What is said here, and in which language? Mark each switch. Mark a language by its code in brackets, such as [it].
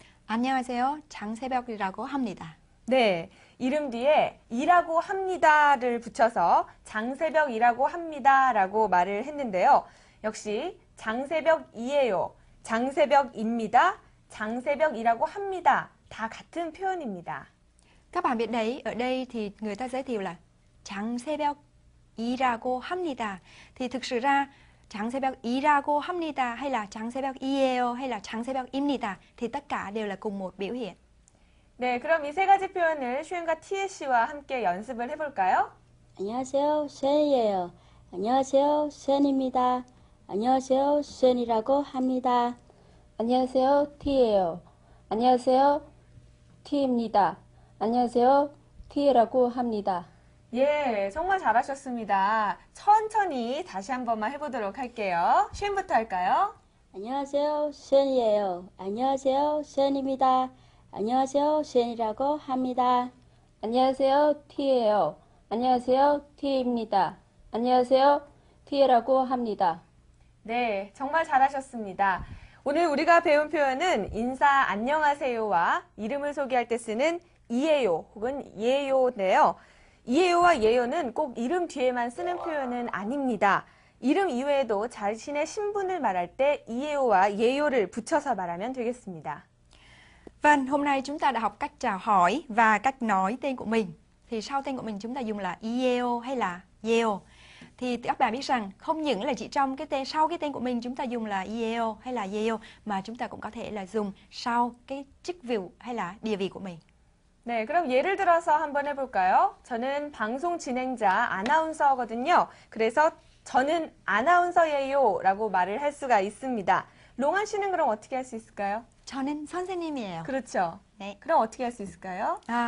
[ko] 안녕하세요. 장새벽이라고 합니다. 네, 이름 뒤에 이라고 합니다를 붙여서 장새벽이라고 합니다라고 말을 했는데요. 역시 장새벽이에요, 장새벽입니다, 장새벽이라고 합니다. 다 같은 표현입니다. [vi] Các bạn biết đấy, ở đây thì người ta giới thiệu là [ko] 장새벽이라고 합니다. [vi] Thì thực sự ra [ko] 장새벽이라고 합니다 [vi] hay là [ko] 장새벽이에요 [vi] hay là [ko] 장새벽입니다 [vi] thì tất cả đều là cùng một biểu hiện. [ko] 네, 그럼 이 세 가지 표현을 슈엔과 티에 씨와 함께 연습을 해볼까요? 안녕하세요, 슈엔이에요. 안녕하세요, 슈엔입니다. 안녕하세요, 슈엔이라고 합니다. 안녕하세요, 티예요. 안녕하세요, 티입니다. 안녕하세요, 티라고 합니다. 예, 정말 잘하셨습니다. 천천히 다시 한 번만 해보도록 할게요. 슈엔부터 할까요? 안녕하세요, 슈엔이에요. 안녕하세요, 슈엔입니다. 안녕하세요, 슈엔이라고 합니다. 안녕하세요, 티예요. 안녕하세요, 티입니다. 안녕하세요, 티라고 합니다. 네, 정말 잘하셨습니다. 오늘 우리가 배운 표현은 인사 안녕하세요와 이름을 소개할 때 쓰는 이에요 혹은 예요인데요. 이에요와 예요는 꼭 이름 뒤에만 쓰는 표현은 아닙니다. 이름 이외에도 자신의 신분을 말할 때 이에요와 예요를 붙여서 말하면 되겠습니다. [vi] Vâng, hôm nay chúng ta đã học cách chào hỏi và cách nói tên của mình. Thì sau tên của mình chúng ta dùng là Ieo hay là Yeo. Thì các bạn biết rằng không những là chỉ trong cái tên sau cái tên của mình chúng ta dùng là Ieo hay là Yeo mà chúng ta cũng có thể là dùng sau cái chức vụ hay là địa vị của mình. [ko] 네, 그럼 예를 들어서 한번 해볼까요? 저는 방송 진행자 아나운서거든요. 그래서 저는 아나운서예요 라고 말을 할 수가 있습니다. 롱한 씨는 그럼 어떻게 할 수 있을까요? 저는 선생님이에요. 그렇죠. 네. 그럼 어떻게 할 수 있을까요?